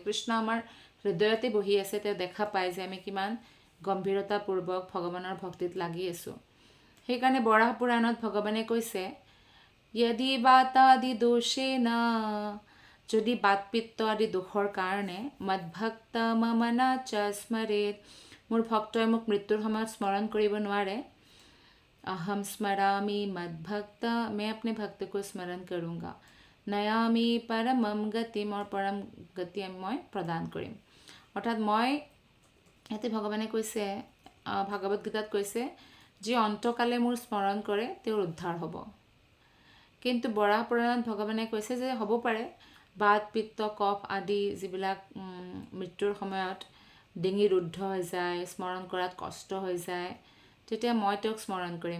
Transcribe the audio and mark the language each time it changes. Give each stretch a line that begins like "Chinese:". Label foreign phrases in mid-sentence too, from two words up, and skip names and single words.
Assamese: কৃষ্ণ আমাৰ হৃদয়তে বহি আছে, তেওঁ দেখা পায় যে আমি কিমান গম্ভীৰতাপূৰ্বক ভগৱানৰ ভক্তিত লাগি আছোঁ। সেইকাৰণে বৰাহ পুৰাণত ভগৱানে কৈছে, য়দি বাতাদি দোষেনা, যদি বাত পিত্ত আদি দোষৰ কাৰণে মদভক্ত মমনা চ স্মৰেত, মোৰ ভক্তই মোক মৃত্যুৰ সময়ত স্মৰণ কৰিব নোৱাৰে,
Sanskrit: अहम स्मरामि मद्भक्त,
Hindi: मैं अपने भक्त को स्मरण करूँगा,
Sanskrit: नयामि परमम गतिम,
Hindi: और परम
Assamese: গতি মই প্ৰদান কৰিম। অৰ্থাৎ মই ইয়াতে ভগৱানে কৈছে, ভাগৱত গীতাত কৈছে, যি অন্তকালে মোৰ স্মৰণ কৰে তেওঁৰ উদ্ধাৰ হ'ব। কিন্তু বৰাহ পুৰাণত ভগৱানে কৈছে যে হ'ব পাৰে বাত পিত্ত কফ আদি যিবিলাক মৃত্যুৰ সময়ত ডিঙি ৰুদ্ধ হৈ যায়, স্মৰণ কৰাত কষ্ট হৈ যায়, তেতিয়া মই তেওঁক স্মৰণ কৰিম।